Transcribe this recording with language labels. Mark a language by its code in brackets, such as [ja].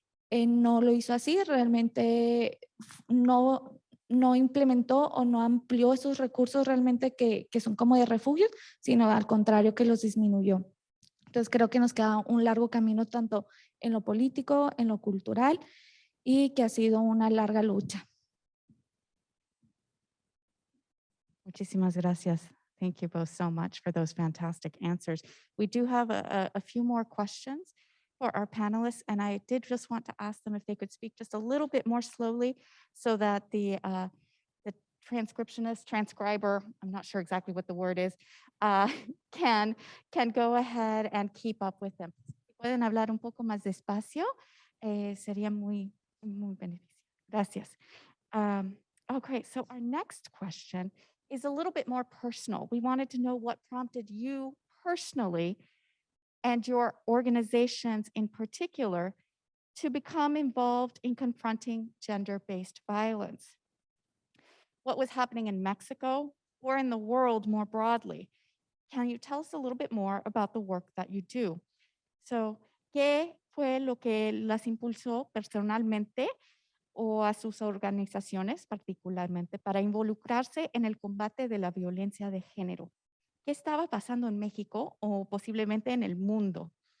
[es] No lo hizo así, realmente no implementó o no amplió esos recursos realmente que son como de refugios, sino al contrario que los disminuyó. Entonces creo que nos queda un largo camino tanto en lo político, en lo cultural y que ha sido una larga lucha. Muchísimas gracias. [en] Thank you both so much for those fantastic answers. We do have a few more questions for our panelists, and I did just want to ask them if they could speak just a little bit more slowly so that the transcriber, I'm not sure exactly what the word is, uh, can go ahead and keep up with them. [es] Si pueden hablar un poco más despacio, sería muy beneficioso. Gracias. [en] Oh, great. So our next question is a little bit more personal. We wanted to know what prompted you personally and your organizations in particular to become involved in confronting gender-based violence. what was happening in Mexico or in the world more broadly. Can you tell us a little bit more about the work that you do? [es] So, ¿qué fue lo que las impulsó personalmente o a sus organizaciones particularmente para involucrarse en el combate de la violencia de género? ¿Qué estaba pasando en México o posiblemente en el mundo?